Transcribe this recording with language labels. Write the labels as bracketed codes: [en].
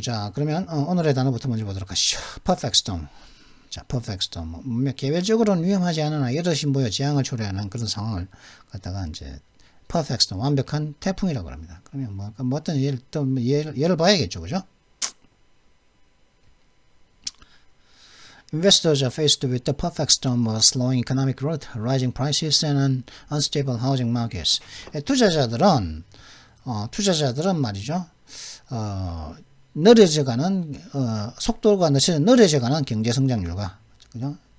[ko] 자 그러면 오늘의 단어부터 먼저 보도록 하시죠. [en] perfect storm. 자 perfect storm. [ko] 개별적으로는 위험하지 않으나 여럿이 모여 재앙을 초래하는 그런 상황을 갖다가 이제 perfect storm 완벽한 태풍이라고 합니다. 그러면 뭐 어떤 예를 봐야겠죠, 그죠? [en] Investors are faced with the perfect storm of slowing economic growth, rising prices, and unstable housing markets. [ko] 투자자들은 말이죠. 느려져가는 속도가 느려져가는 경제 성장률과 그죠?